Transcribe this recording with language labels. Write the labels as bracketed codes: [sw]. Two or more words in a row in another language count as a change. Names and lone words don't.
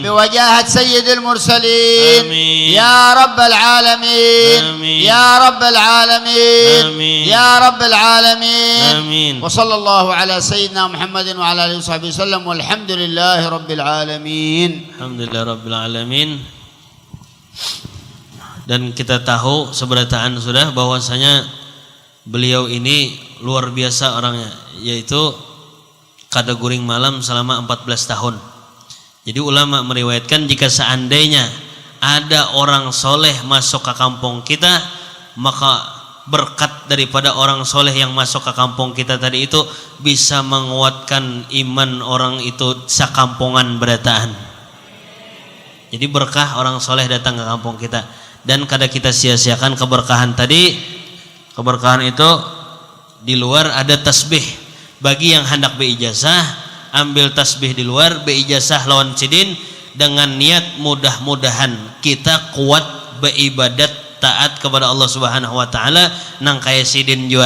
[ar] بوجاهة سيد المرسلين آمين. يا رب العالمين آمين. يا رب العالمين آمين. يا رب العالمين آمين. وصلى الله على سيدنا محمد وعلى آله وصحبه وسلم والحمد لله رب العالمين. الحمد لله رب العالمين. [bjn] Dan kita tahu seberataan sudah bahwasanya beliau ini luar biasa orangnya, yaitu kada guring malam selama 14 tahun. [id] Jadi ulama meriwayatkan jika seandainya ada orang soleh masuk ke kampung kita, maka berkat daripada orang soleh yang masuk ke kampung kita tadi itu bisa menguatkan iman orang itu sakampungan berataan. Jadi berkah orang soleh datang ke kampung kita, dan kada kita sia-siakan keberkahan tadi. Keberkahan itu di luar ada tasbih. [bjn] Bagi yang hendak beijazah, ambil tasbih di luar, beijazah lawan sidin dengan niat mudah-mudahan kita kuat beribadat taat kepada Allah [ar] سبحانه وتعالى [bjn] nang kaya sidin juga.